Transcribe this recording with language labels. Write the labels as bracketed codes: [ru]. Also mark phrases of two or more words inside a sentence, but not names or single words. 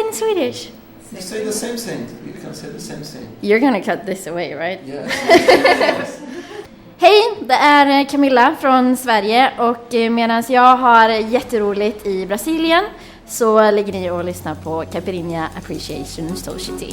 [en] Swedish? You say the same thing. You can say the same thing. You're gonna cut this away, right? Yeah. [sv] Hej, det är Camilla från Sverige och medan jag har jätteroligt i Brasilien så ligger ni och lyssnar på Caipirinha Appreciation Society.